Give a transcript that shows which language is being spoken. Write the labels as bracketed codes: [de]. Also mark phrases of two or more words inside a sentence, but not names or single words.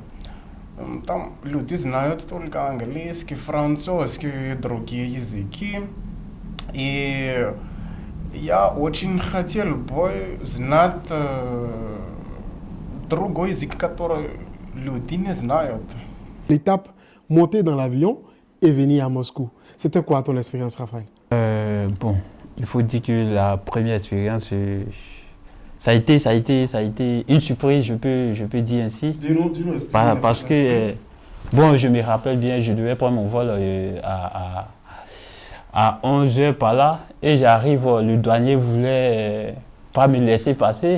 [ru] Там люди знают только английский, французский и другие языки. И я очень хотел бы знать другой язык, который люди не знают. [fr] L'étape monter dans l'avion et venir à Moscou. C'était quoi ton expérience, Raphaël? Bon, il faut dire que la première expérience, ça a été une surprise, je peux dire ainsi. Dis-nous, Parce que, bon, je me rappelle bien, je devais prendre mon vol à 11h par là, et j'arrive, le douanier voulait pas me laisser passer.